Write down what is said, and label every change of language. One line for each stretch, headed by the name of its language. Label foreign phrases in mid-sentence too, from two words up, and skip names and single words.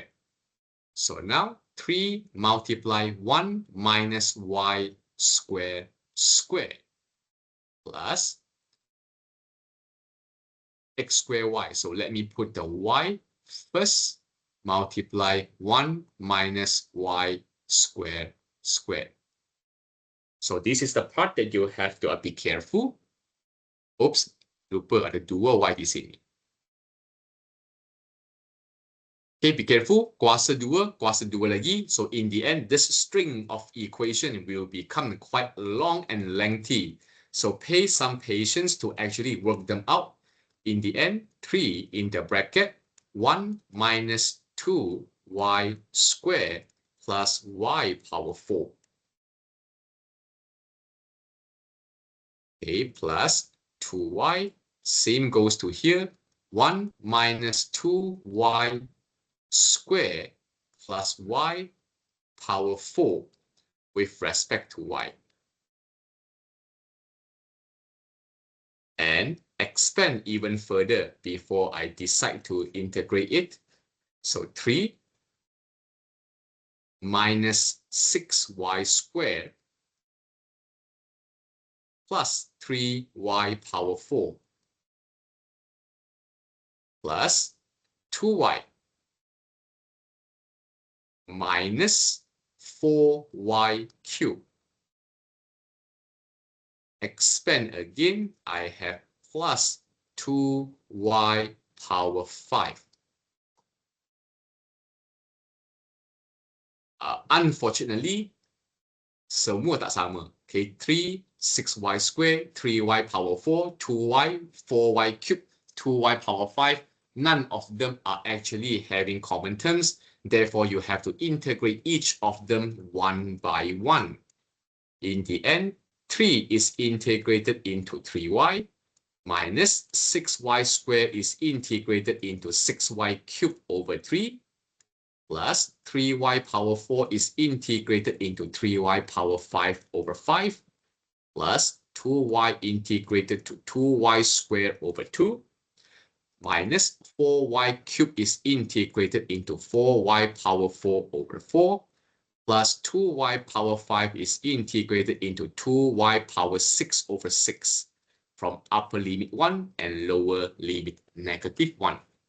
English: So now 3 multiply 1 minus y squared plus x squared y. So let me put the y first, multiply 1 minus y squared. So this is the part that you have to be careful. Oops,
Malay: lupa ada 2y di sini.
English: Okay, be careful.
Malay: Kuasa 2 lagi.
English: So in the end, this string of equation will become quite long and lengthy. So pay some patience to actually work them out. In the end, 3 in the bracket, 1 minus 2y squared plus y power 4. Okay, plus 2y, same goes to here, 1 minus 2y squared plus y power 4 with respect to y. And expand even further before I decide to integrate it. So 3 minus 6y squared plus 3y power 4 plus 2y minus 4y cubed. Expand again, I have plus 2y power 5. Unfortunately,
Malay: semua tak sama.
English: Okay, 3, 6y squared, 3y power 4, 2y, 4y cubed, 2y power 5. None of them are actually having common terms. Therefore, you have to integrate each of them one by one. In the end, 3 is integrated into 3y, minus 6y squared is integrated into 6y cubed over 3, plus 3y power 4 is integrated into 3y power 5 over 5, plus 2y integrated to 2y squared over 2, minus 4y cubed is integrated into 4y power 4 over 4, plus 2y power 5 is integrated into 2y power 6 over 6 from upper limit 1 and lower limit -1.